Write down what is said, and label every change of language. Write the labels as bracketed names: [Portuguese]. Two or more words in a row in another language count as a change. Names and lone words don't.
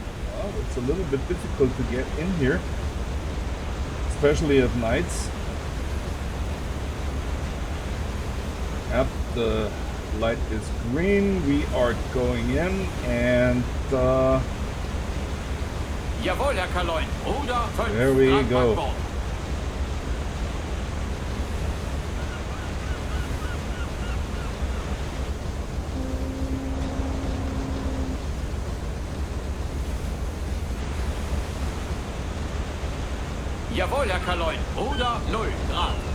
[English] Oh, it's a little bit difficult to get in here, especially at nights. Yep, the light is green. We are going in, and [German] Jawohl, Herr Kaloy, Ruder 5. [English] there we go. [German] Jawohl, Herr Kaloy, Ruder 0 Grad.